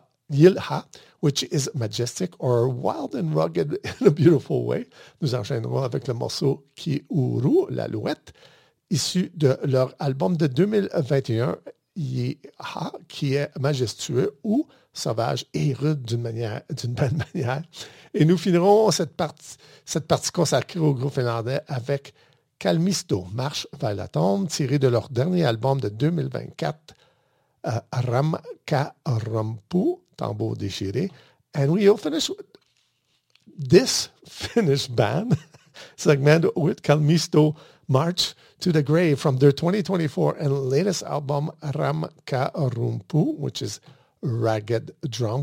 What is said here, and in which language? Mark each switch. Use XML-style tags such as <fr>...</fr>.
<en>Yilha, which is majestic or wild and rugged in a beautiful way.</en> <fr>Nous enchaînerons avec le morceau Kiuru, l'alouette, issu de leur album de 2021, Yilha, qui est majestueux ou sauvage et rude d'une belle manière. Et nous finirons cette partie consacrée au groupe finlandais avec Kalmisto, Marche vers la tombe, tiré de leur dernier album de 2024, Ramkarampu, Tambour déchiré.</fr> <en>And we'll finish this Finnish band segment with Kalmisto, March to the Grave, from their 2024 and latest album, Ramkarampu, which is Ragged Drum.</en>